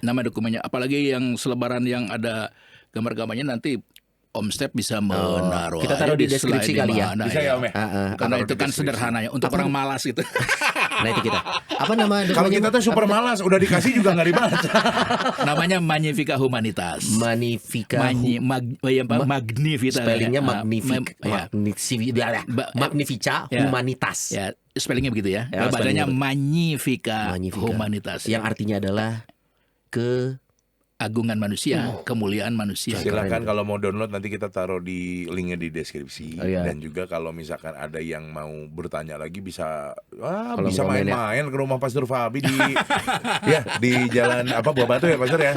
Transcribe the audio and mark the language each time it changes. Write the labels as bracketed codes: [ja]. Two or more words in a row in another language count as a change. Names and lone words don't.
[id] nama dokumennya, apalagi yang selebaran yang ada gambar-gambarnya nanti Om Step bisa menaruh. kita taruh aja di deskripsi slide kali ya. mana Bisa ya, Om ya? Karena Taruh itu di kan deskripsi. sederhananya untuk orang malas gitu. Nah itu kita. Apa nama dokumennya? Kalau kita tuh super malas, udah dikasih juga nggak dibaca. Namanya Magnifica Humanitas. Magnifica. Magnifica. Spellingnya ya. Magnifica Ya. Humanitas. Ya, spellingnya begitu ya. Ya, Bacanya spellingnya betul. Magnifica Magnifica. Humanitas. Yang artinya adalah Agungan manusia, kemuliaan manusia. Silakan kalau mau download nanti kita taruh di linknya di deskripsi. Oh, iya. Dan juga kalau misalkan ada yang mau bertanya lagi bisa Kalau bisa mau main ya. main-main ke rumah Pastor Fabi di ya di jalan Buah Batu ya Pastor ya.